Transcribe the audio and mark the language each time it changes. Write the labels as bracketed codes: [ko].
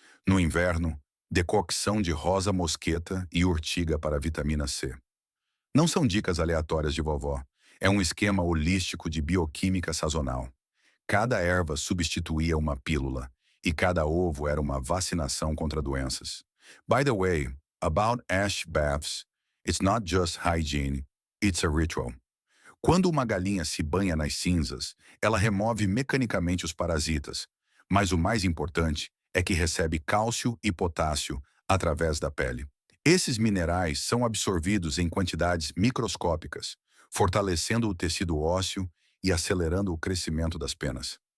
[pt] No inverno, decocção de rosa mosqueta e urtiga para a vitamina C. Não são dicas aleatórias de vovó. É um esquema holístico de bioquímica sazonal. Cada erva substituía uma pílula, e cada ovo era uma vacinação contra doenças. [en] By the way, about ash baths, it's not just hygiene, it's a ritual. [pt] Quando uma galinha se banha nas cinzas, ela remove mecanicamente os parasitas, mas o mais importante é que recebe cálcio e potássio através da pele. Esses minerais são absorvidos em quantidades microscópicas, fortalecendo o tecido ósseo e acelerando o crescimento das penas.